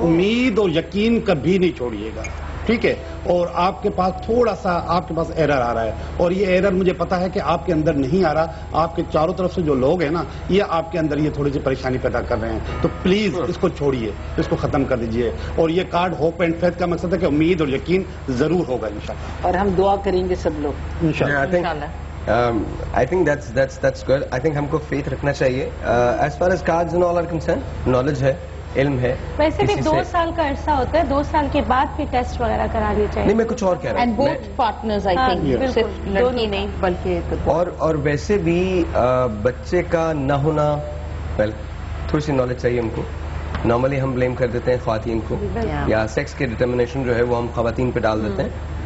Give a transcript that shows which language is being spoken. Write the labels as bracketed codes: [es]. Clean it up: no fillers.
[hi] उम्मीद और यकीन कभी नहीं छोड़िएगा, ठीक है। और आपके पास थोड़ा सा आपके पास एरर आ रहा है, और ये एरर मुझे पता है कि आपके अंदर नहीं आ रहा, आपके चारों तरफ से जो लोग हैं ना, ये आपके अंदर ये थोड़ी सी परेशानी पैदा कर रहे हैं। तो प्लीज इसको छोड़िए, इसको खत्म कर दीजिए। और ये कार्ड होप एंड फेथ का मकसद है कि उम्मीद और यकीन जरूर होगा इंशाल्लाह, और हम दुआ करेंगे सब लोग इंशाल्लाह। [en] I think that's good. I think [hi] हमको फेथ रखना चाहिए। [en] As far as cards and all are concerned, knowledge [hi] है, इल्म है। वैसे भी 2 साल का अरसा होता है, 2 साल के बाद फिर टेस्ट वगैरह कराने चाहिए। नहीं, मैं कुछ और कह रहा हूँ। [en] and both partners I think, [hi] सिर्फ लड़की नहीं बल्कि और वैसे भी बच्चे का न होना, वेल थोड़ी सी नॉलेज चाहिए हमको। नॉर्मली हम ब्लेम कर देते हैं ख्वातीन को, या सेक्स के डिटर्मिनेशन जो है वो हम ख्वातीन पे डाल देते हैं।